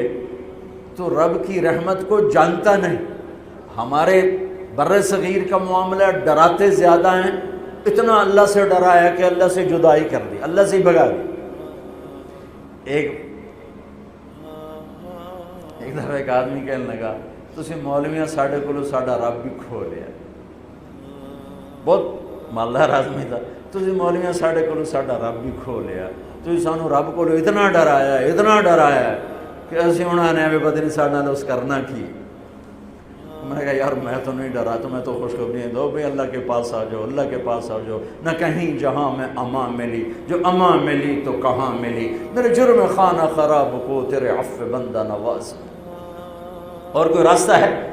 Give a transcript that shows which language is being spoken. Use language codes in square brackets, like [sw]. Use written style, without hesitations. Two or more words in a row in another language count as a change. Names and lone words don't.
[ur] تو رب کی رحمت کو جانتا نہیں۔ ہمارے بر صغیر کا معاملہ ڈراتے زیادہ ہیں، اتنا اللہ سے ڈرایا کہ اللہ سے جدائی کر دی، اللہ سے ہی بھگا دی۔ ایک دفعہ ایک آدمی کہنے لگا [pa] تسی مولویاں ساڈے کولوں ساڈا رب بھی کھو لیا۔ ਬਹੁਤ ਮਾਲਦਾਰ ਆਦਮੀ ਦਾ, ਤੁਸੀਂ ਮੌਲਵੀਆਂ ਸਾਡੇ ਕੋਲੋਂ ਸਾਡਾ ਰੱਬ ਵੀ ਖੋ ਲਿਆ, ਤੁਸੀਂ ਸਾਨੂੰ ਰੱਬ ਕੋਲੋਂ ਇਤਨਾ ਡਰਾਇਆ کہ ਅਸੀਂ ਉਹਨਾਂ ਨੇ ਐਵੇਂ ਪਤਾ ਨਹੀਂ ਸਾਡੇ ਨਾਲ ਉਸ کرنا کی. [ur] میں نے کہا یار میں تو نہیں ڈرا, تمہیں تو خوشخبری دو بھائی اللہ کے پاس آ جاؤ, اللہ کے پاس آ جاؤ. نہ کہیں جہاں میں امان ملی, جو امان ملی تو کہاں ملی, میرے جرم خانہ خراب کو تیرے عفو بندہ نواز. اور کوئی راستہ ہے؟